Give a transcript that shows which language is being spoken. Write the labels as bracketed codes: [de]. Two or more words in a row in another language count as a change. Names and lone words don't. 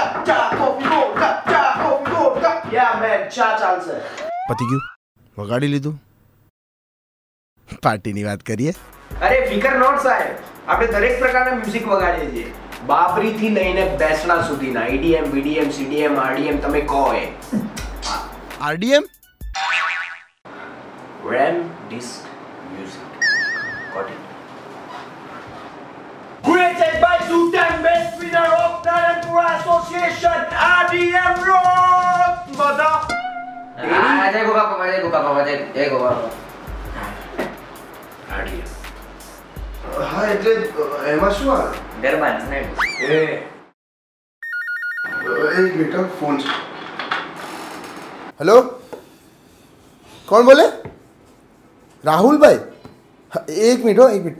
[gu] ચા કોફી વોડકા. ચા કોફી વોડકા. [en] Ya man [gu] ચા ચાલશે. પતી ગયું? વગાડી લીધું? પાર્ટીની વાત કરીએ. અરે ફિકર નોટ સાહેબ, આપણે દરેક પ્રકારના મ્યુઝિક વગાડીએ છીએ. બાબરી થી લઈને બેસણા સુધીના EDM, BDM, CDM, RDM તમે કહો એ. RDM? [en] RAM Disc Music. Got it. Created by two-time best winner of Naranpura Association, RDM Rock, mother. [hi] जय गोगा बाबा, जय गोगा बाबा, जय गोगा बाबा. [gu] RDM. હા એટલે એમાં શું આવે? ગરબા ને એ એક મિનિટ ફોન છે. હેલો, કોણ બોલે? રાહુલભાઈ? હા, એક મિનિટ એક મિનિટ.